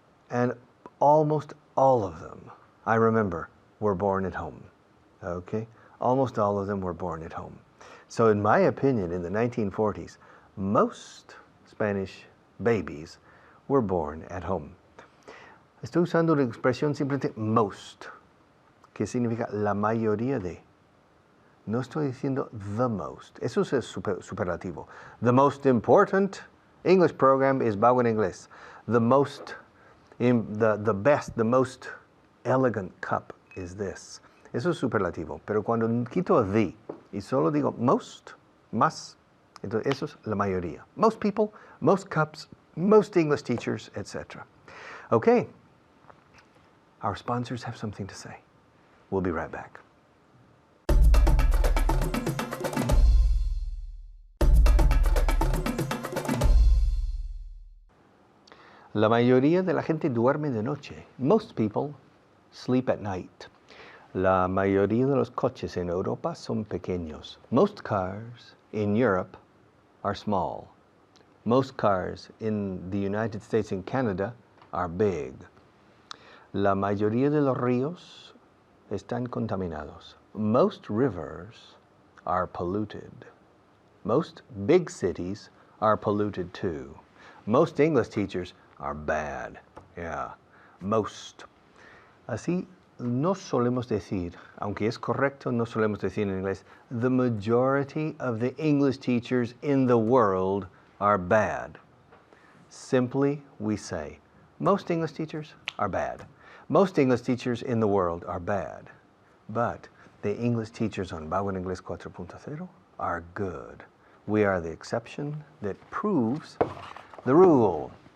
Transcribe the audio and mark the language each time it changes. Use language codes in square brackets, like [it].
[en] And almost all of them, I remember, were born at home. Okay? Almost all of them were born at home. So in my opinion, in the 1940s, most Spanish babies were born at home. [es] Estoy usando la expresión simplemente most, que significa la mayoría de. No estoy diciendo the most. Eso es superlativo. [en] The most important English program is Bauer Inglés. The best, the most elegant cup is this. [es] Eso es superlativo. Pero cuando quito the y solo digo most, más, entonces eso es la mayoría. [en] Most people, most cups, most English teachers, etc. Okay. Our sponsors have something to say. We'll be right back. [es] La mayoría de la gente duerme de noche. [en] Most people sleep at night. [es] La mayoría de los coches en Europa son pequeños. [en] Most cars in Europe are small. Most cars in the United States and Canada are big. [es] La mayoría de los ríos están contaminados. [en] Most rivers are polluted. Most big cities are polluted too. Most English teachers are bad. Yeah, most. [es] Así no solemos decir, aunque es correcto, no solemos decir en inglés, [en] the majority of the English teachers in the world are bad. Simply, we say, most English teachers are bad. Most English teachers in the world are bad. But the English teachers on Bauer Inglés 4.0 are good. We are the exception that proves the rule.